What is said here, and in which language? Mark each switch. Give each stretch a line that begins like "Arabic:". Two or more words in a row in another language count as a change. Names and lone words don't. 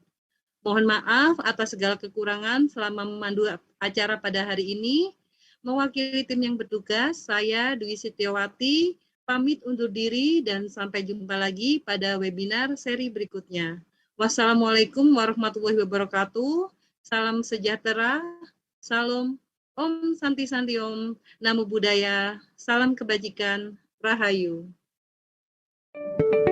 Indonesian: Mohon maaf atas segala kekurangan selama memandu acara pada hari ini. Mewakili tim yang bertugas, saya Dwi Setiawati pamit undur diri dan sampai jumpa lagi pada webinar seri berikutnya.
Arabic: والسلام عليكم ورحمة الله وبركاته.
Indonesian: Salam sejahtera.
Sanskrit: Salam ॐ शान्ति शान्ति ॐ.
Pali: Namo Buddhaya.
Indonesian: Salam kebajikan. Rahayu.